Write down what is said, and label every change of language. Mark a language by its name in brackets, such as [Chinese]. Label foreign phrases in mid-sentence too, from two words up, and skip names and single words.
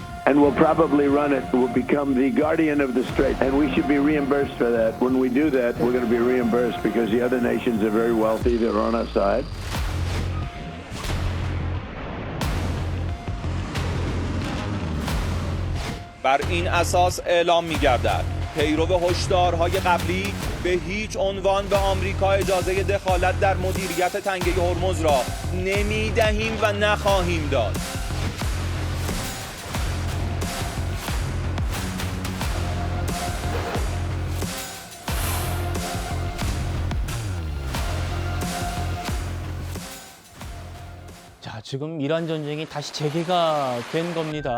[English] and will probably run it, will become the guardian of the strait, and we should be reimbursed for that. When we do that, we're going to be reimbursed because the other nations are very wealthy. They're on our side. [Persian] بر این اساس اعلام می‌گردد پیرو هشدارهای قبلی به هیچ عنوان به آمریکا اجازه دخالت در مدیریت تنگه هرمز را نمی‌دهیم و نخواهیم داد. [Korean] 자, 지금 이란 전쟁이 다시 재개가 된 겁니다.